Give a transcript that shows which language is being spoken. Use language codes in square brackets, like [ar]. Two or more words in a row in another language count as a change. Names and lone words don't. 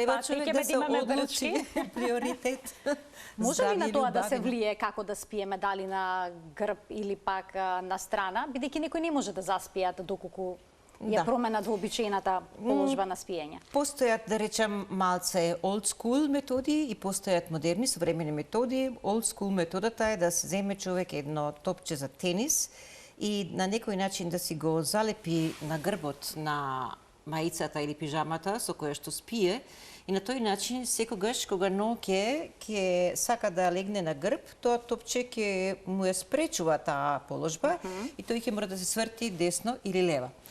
[mk] треба човек да се одлучи приоритет. Може ли на тоа да се влие како да спиеме, дали на грб или пак на страна, бидејќи некој не може да заспијат доколку ја променат вообичаената положба на спиење? Постојат, да речем, малце [en] old school [mk] методи и постојат модерни, современи методи. [en] Old school [mk] методата е да се земе човек едно топче за тенис и на некој начин да си го залепи на грбот на маицата или пижамата со која што спие и на тој начин секогаш кога ноќе ќе сака да легне на грб, тоа топче ќе му ја спречува таа положба и тој ќе мора да се сврти десно или лево.